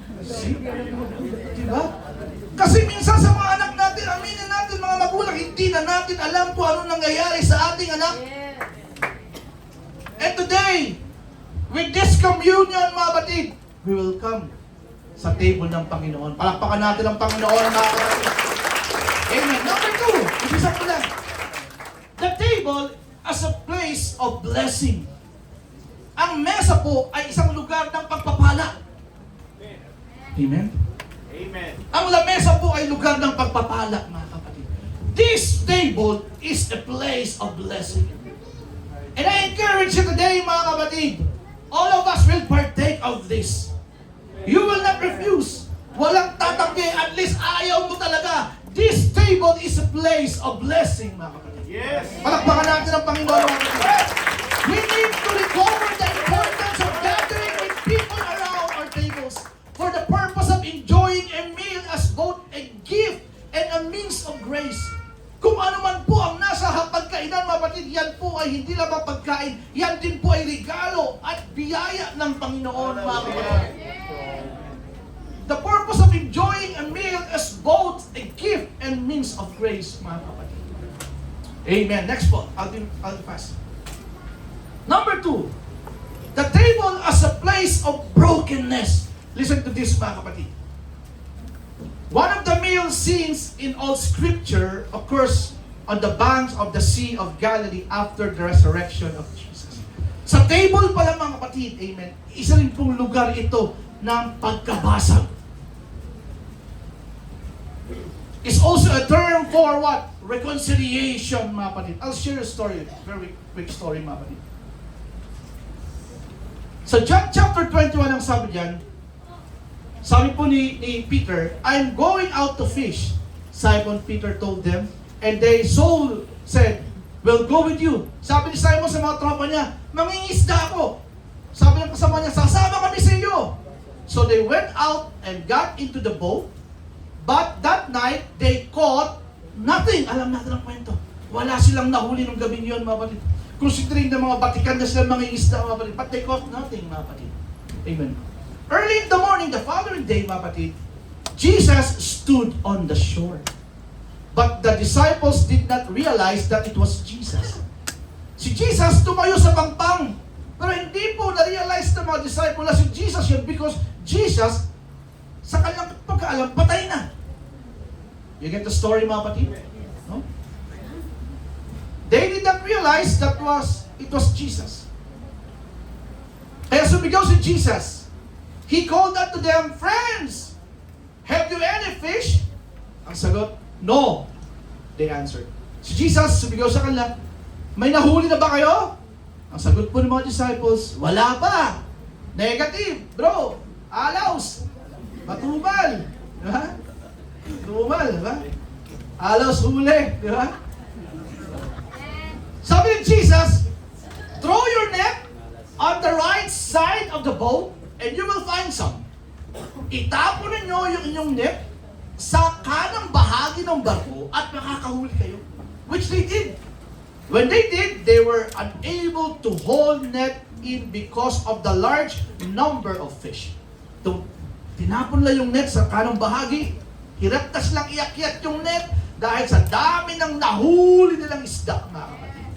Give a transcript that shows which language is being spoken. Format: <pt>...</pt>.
<tl>Diba? Kasi minsan sa mga anak natin, aminin natin mga magulang, hindi na natin alam kung ano nangyayari sa ating anak.</tl> <en>And today, with this communion,</en> <tl>mga batid,</tl> <en>we will come sa table</en> <tl>ng Panginoon. Palakpakan natin ang Panginoon, mga kapatid. Amen. Number 2, ibisa ko lang.</tl> <en>The table as a place of blessing.</en> <tl>Ang mesa po ay isang lugar ng pagpapala. Amen? Amen. Ang lamesa po ay lugar ng pagpapala, mga kapatid.</tl> <en>This table is a place of blessing. And I encourage you today,</en> <tl>mga kapatid,</tl> <en>all of us will partake of this. You will not refuse.</en> <tl>Walang tatanggi.</tl> <en>At least</en> <tl>ayaw mo talaga.</tl> <en>This table is a place of blessing,</en> <tl>mga kapatid.</tl> <en>Yes.</en> <tl>Palakpakan natin ang Panginoon.</tl> <en>We need to recover the importance of gathering with people around our tables for the purpose of enjoying a meal as both a gift and a means of grace.</en> <tl>Kung ano man po ang nasa hapagkainan, mga kapatid, yan po ay hindi lang mapagkain, yan din po ay regalo at biyaya ng Panginoon, mga kapatid.</tl> <en>The purpose of enjoying a meal is both a gift and means of grace,</en> <tl>mga kapatid.</tl> <en>Amen. Next po, I'll do fast. Number 2, the table as a place of brokenness. Listen to this,</en> <tl>mga kapatid.</tl> <en>One of the meal scenes in all Scripture occurs on the banks of the Sea of Galilee after the resurrection of Jesus.</en> <tl>Sa table pala, mga kapatid, amen, isa rin pong lugar ito ng pagkabasag.</tl> <en>It's also a term for what? Reconciliation,</en> <tl>mga kapatid.</tl> <en>I'll share a story, very quick story,</en> <tl>mga kapatid. Sa John chapter 21 ang sabi diyan, sabi po ni Peter,</tl> <en>I'm going out to fish. Simon Peter told them, and they so said, we'll go with you.</en> <tl>Sabi ni Simon sa mga tropa niya, mangingisda ako. Sabi ng kasama niya, sasama kami sa iyo.</tl> <en>So they went out and got into the boat, but that night they caught nothing.</en> <tl>Alam natin ang kwento. Wala silang nahuli ng gabing yun, mga kapatid. Considering ng mga Batikan na sila mangingisda, mga kapatid,</tl> <en>but they caught nothing,</en> <tl>mga kapatid.</tl> <en>Amen. Early in the morning, the following day,</en> <tl>mga kapatid,</tl> <en>Jesus stood on the shore. But the disciples did not realize that it was Jesus.</en> <tl>Si Jesus tumayo sa pangpang. Pero hindi po na-realize ng mga disciples na si Jesus yun</tl> <en>because Jesus,</en> <tl>sa kanyang pagkaalam, patay na.</tl> <en>You get the story,</en> <tl>mga kapatid?</tl> <en>No? They did not realize that it was Jesus.</en> <tl>Kaya sumigaw si Jesus.</tl> <en>He called out to them, friends, have you any fish?</en> <tl>Ang sagot,</tl> <en>no. They answered.</en> <tl>Si Jesus, sumigaw sa kanila, may nahuli na ba kayo? Ang sagot po ng mga disciples, wala pa. Negative, bro. Alaws. Matubal. Diba? Matubal, diba? Alaws huli, diba? Sabi ni Jesus,</tl> <en>throw your net on the right side of the boat, and you will find some.</en> <tl>Itapon ninyo yung inyong net sa kanang bahagi ng barko at makakahuli kayo.</tl> <en>Which they did. When they did, they were unable to hold net in because of the large number of fish.</en> <tl>Tinapon lang yung net sa kanang bahagi. Hiraptas lang iakyat yung net dahil sa dami ng nahuli nilang isda, mga kapatid.</tl>